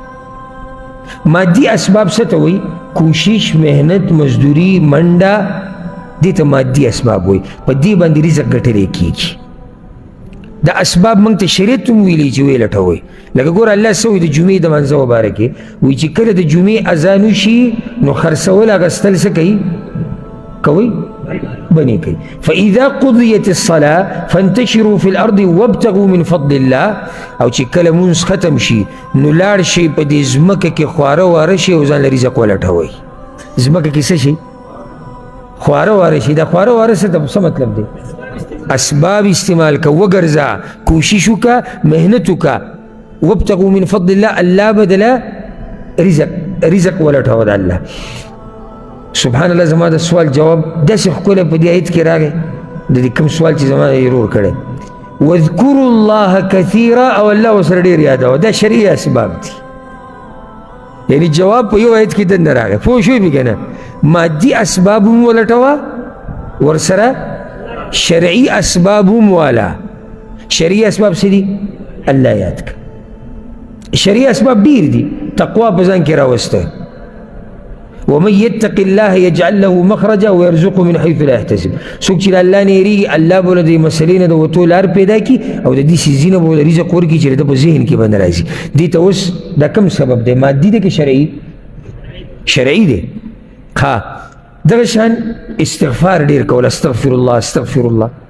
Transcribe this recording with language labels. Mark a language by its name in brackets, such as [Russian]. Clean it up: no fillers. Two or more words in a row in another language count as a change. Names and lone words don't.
[Pashto] مادي اسباب څه ته وایي کوشش محنت مزدوري منډه دې ته مادي اسباب وایي په دې باندې رزق ګټلی کېږي. دا اسباب موږ ته شریعت هم ویلي چې ویې لټوئ. لکه ګوره الله څه وایي د جمعې د منځه وباره کې وایي چې کله د جمعې اذان وشي نو خرڅول اخیستل څه کوي کوئ بنې کوي. [Arabic] فاذا قضیت الصلاة فانتشروا في الارض وابتغوا من فضل الله. [Pashto] او چې کله مونځ ختم شي نو لاړ شئ په دې ځمکه کې خواره واره شئ او ځان له رزق ولټوئ. ځمکه کې څه شي خواره واره شي. دا خواره واره څه مطلب دی اسباب استعمال که وګرځه کوشش وکړه محنت وکړه [Arabic] وابتغوا من فضل الله [Pashto] الله بدله رزق ولټوه د الله. [Arabic] سبحان الله [Pashto] زما د سوال جواب داسې ښکلی په دې آیت کې راغی د دې کوم سوال چې زما یې رور کړی [Arabic] واذکروا الله کثیرا [Pashto] او الله ورسره ډېر یادوه. دا شرعي اسباب دي یعنی جواب په یو آیت کې دننه راغی. پوه شوې مې که نه مادي اسباب هم ولټوه ورسره شرعي اسباب هم والا. شرعي اسباب څه دي الله یاد کړه. شرعي اسباب ډېر دي تقوا په ځان کې راوسته [Arabic] ومن يتق الله يجعل له مخرجا ويرزقه من حيث لا يحتسب. [Pashto] څوک چې الله نه یریږي الله به له دې مسلې نه د وتو لار پیدا کړي او د دې څیزونه به له رزق ورکړي چې د په ذهن کې به نه راځي. دې ته اوس دا کوم سبب دی؟ مادي دی که شرعي؟ شرعي دی. ښه دغه شان استغفار ډېر کول، [Arabic] استغفر الله استغفر الله.